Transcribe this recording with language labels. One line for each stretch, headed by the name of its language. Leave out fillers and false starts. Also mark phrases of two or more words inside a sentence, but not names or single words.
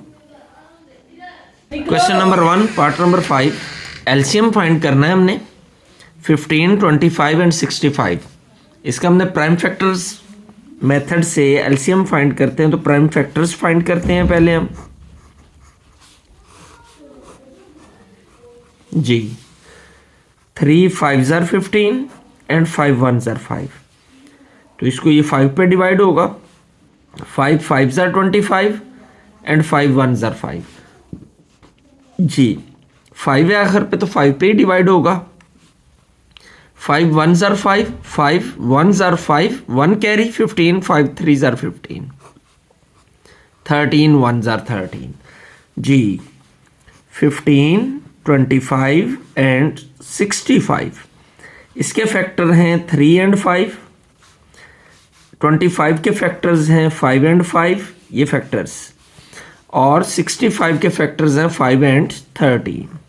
English: question number 1 part number 5, LCM find
Urdu: کرنا ہے ہم نے
English: 15, 25 एंड 65।
Urdu: اس کا ہم نے
English: prime factors method
Urdu: से
English: LCM find
Urdu: کرتے ہیں. तो
English: prime factors find
Urdu: کرتے ہیں پہلے ہم جی.
English: 3 5s are 15 एंड 5 1s are 5।
Urdu: تو اس کو یہ 5 پے ڈیوائیڈ ہوگا.
English: 5 5s are 25 एंड 5 1s are 5 जी।
Urdu: 5 ہے آخر پے تو 5 پے ہی ڈیوائیڈ ہوگا.
English: 5 1s are 5, 5 1s are 5, 1 कैरी 15, 5 3s are 15, 13 1s are 13 जी।
Urdu: 15 25 एंड 65 اس کے فیکٹر ہیں 3 एंड 5। 25 کے فیکٹرز ہیں 5 اینڈ 5 یہ فیکٹرز، اور 65 کے فیکٹرز ہیں 5 اینڈ 13.